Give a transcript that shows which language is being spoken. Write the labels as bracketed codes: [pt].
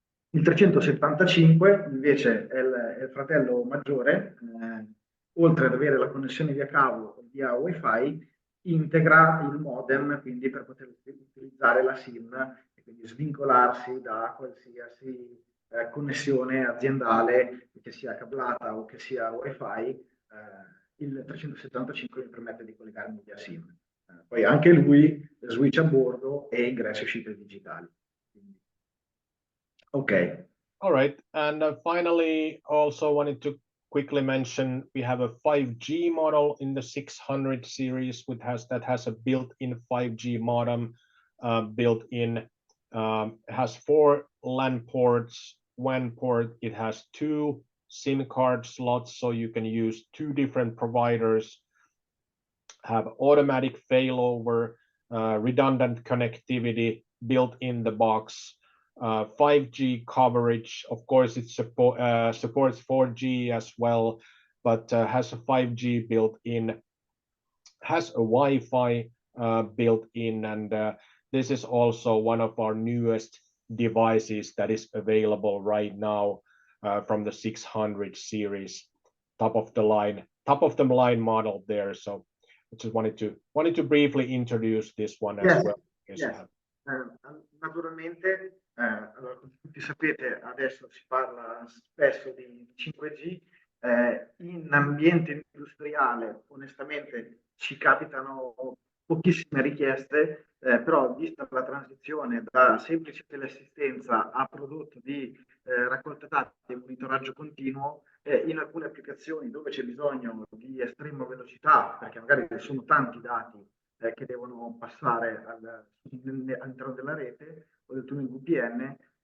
[it] Il 375 invece è il fratello maggiore, oltre ad avere la connessione via cavo o via wifi, integra il modem, quindi per poter utilizzare la SIM e quindi svincolarsi da qualsiasi connessione aziendale, che sia cablata o che sia wifi. Il 375 mi permette di collegarmi via SIM. Poi anche lui switch a bordo e ingressi e uscite digitali. Okay. [en] All right. And finally, also wanted to quickly mention we have a 5G model in the 600 series, which has a built-in 5G modem built in. Has 4 LAN ports, WAN port. It has 2 SIM card slots, so you can use 2 different providers. Have automatic failover, redundant connectivity built in the box. 5G coverage, of course, it supports 4G as well, but has a 5G built in, has a Wi-Fi built in, and this is also one of our newest devices that is available right now from the 600 series, top of the line model there. So I just wanted to briefly introduce this one as well. Yes. [it] Naturalmente, allora, come tutti sapete, adesso si parla spesso di 5G. In ambiente industriale, onestamente, ci capitano pochissime richieste, però vista la transizione da semplice teleassistenza a prodotto di raccolta dati e monitoraggio continuo, in alcune applicazioni dove c'è bisogno di estrema velocità, perché magari sono tanti dati che devono passare all'interno della rete o del tunnel VPN,